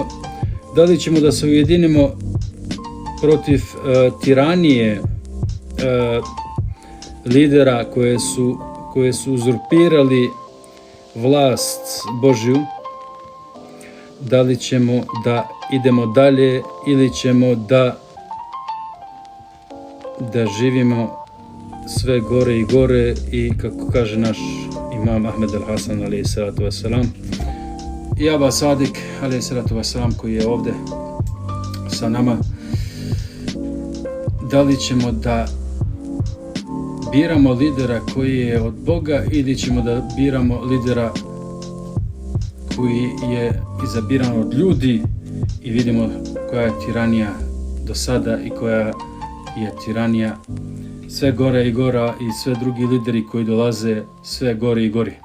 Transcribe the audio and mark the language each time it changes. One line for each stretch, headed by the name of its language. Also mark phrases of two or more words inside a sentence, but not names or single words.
Serbian: Da li ćemo da se ujedinimo protiv tiranije lidera koje su uzurpirali vlast Božju? Da li ćemo da idemo dalje ili ćemo da živimo sve gore i gore i, kako kaže naš imam Ahmed al-Hasan
Arabic: عليه الصلاة والسلام,
Serbian: i Aba Sadik
Arabic: عليه الصلاة والسلام
Serbian: koji je ovdje sa nama, da li ćemo da biramo lidera koji je od Boga ili ćemo da biramo lidera koji je izabiran od ljudi i vidimo koja je tiranija do sada i koja je tiranija sve gore i gora i sve drugi lideri koji dolaze sve gori i gori.